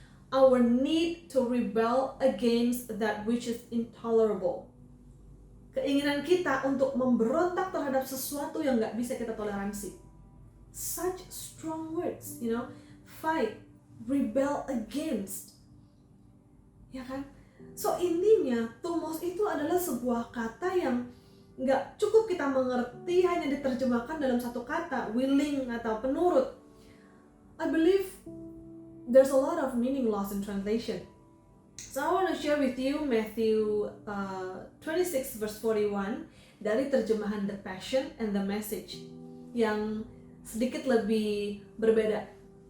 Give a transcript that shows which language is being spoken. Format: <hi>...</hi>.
<en>Our need to rebel against that which is intolerable.</en> <id>Keinginan kita untuk memberontak terhadap sesuatu yang nggak bisa kita toleransi.</id> <en>Such strong words, fight, rebel against,</en> <id>ya kan? So intinya, thumos itu adalah sebuah kata yang nggak cukup kita mengerti hanya diterjemahkan dalam satu kata, willing atau penurut.</id> <en>I believe there's a lot of meaning lost in translation. So I want to share with you Matthew 26 verse 41</en> <id>dari terjemahan</id> <en>The Passion and the Message</en> <id>yang sedikit lebih berbeda.</id>